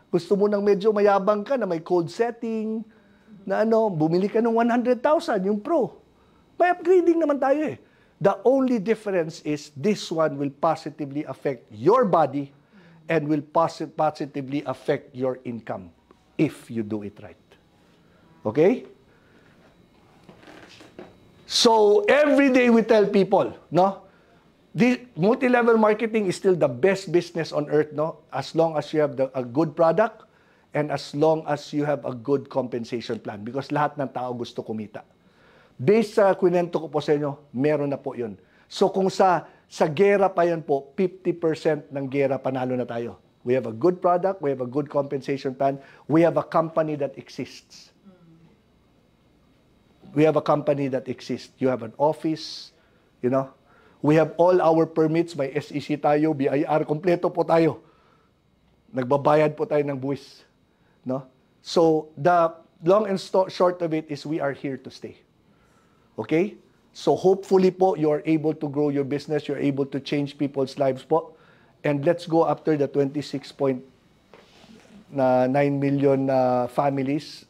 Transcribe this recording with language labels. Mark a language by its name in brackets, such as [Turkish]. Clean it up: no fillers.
[Filipino] Gusto mo ng medyo mayabang ka na may code setting, na bumili ka ng 100,000, yung Pro. May upgrading naman tayo eh. [English] The only difference is this one will positively affect your body and will positively affect your income if you do it right. Okay? So, every day we tell people, the multi-level marketing is still the best business on earth, as long as you have a good product and as long as you have a good compensation plan. [Filipino] Because lahat ng tao gusto kumita. Based sa kwento ko po sa inyo, meron na po yun. So kung sa gera pa yan po, 50% ng gera panalo na tayo. [English] We have a good product, we have a good compensation plan, we have a company that exists. We have a company that exists. You have an office, we have all our permits, [Filipino] may SEC tayo, BIR, kompleto po tayo. Nagbabayad po tayo ng buwis. [English] So the long and short of it is we are here to stay. Okay? So hopefully po, you are able to grow your business, you're able to change people's lives po. And let's go after the 26.9 million families.